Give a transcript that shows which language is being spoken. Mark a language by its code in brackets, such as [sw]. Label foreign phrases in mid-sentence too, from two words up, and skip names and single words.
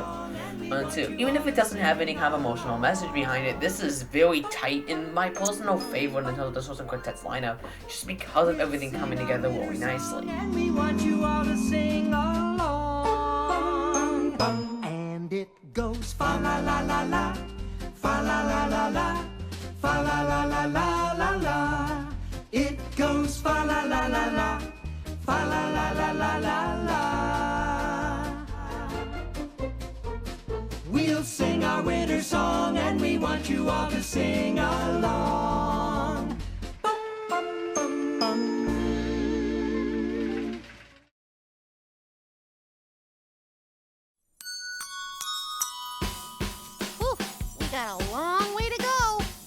[en] Even if it doesn't have any kind of emotional message behind it, this is very tight and my personal favorite in terms of the Swiss Quartet's lineup, just because of everything coming together really nicely. And we want you all to sing along. And it goes fa la la la la. Fa la la la la, fa la la la la la la. It goes fa la la la la, fa la la la la la la. We'll sing our winter song and we want you all to sing along. Bum, bum, bum, bum. Got a long way to go.